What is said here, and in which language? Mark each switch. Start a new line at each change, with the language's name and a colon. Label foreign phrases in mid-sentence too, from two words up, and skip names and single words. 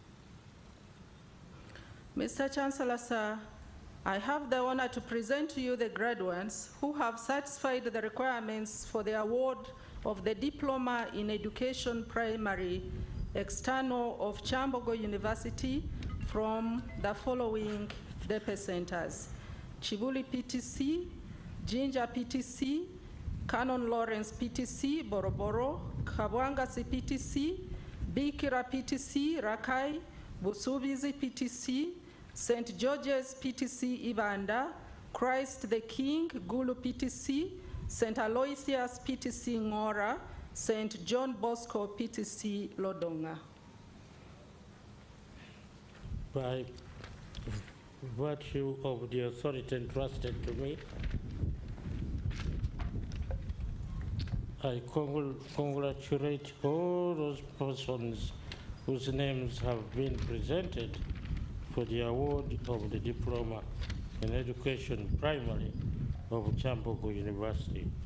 English: Mr. Chancellor, sir, I have the honor to present to you the graduates who have satisfied the requirements for the award of the Diploma in Education Primary External of Kyambogo University from the following DEPE centers: Chibuli PTC, Jinja PTC, Canon Lawrence PTC, Boroboro, Kabwangasi PTC, Bikira PTC, Rakai, Busubizi PTC, St. George's PTC, Ibanda, Christ the King, Gulu PTC, St. Aloysius PTC, Ngora, St. John Bosco PTC, Lodonga. By virtue of the authority entrusted to me, I congratulate all those persons whose names have been presented for the award of the Diploma in Education Primary of Kyambogo University.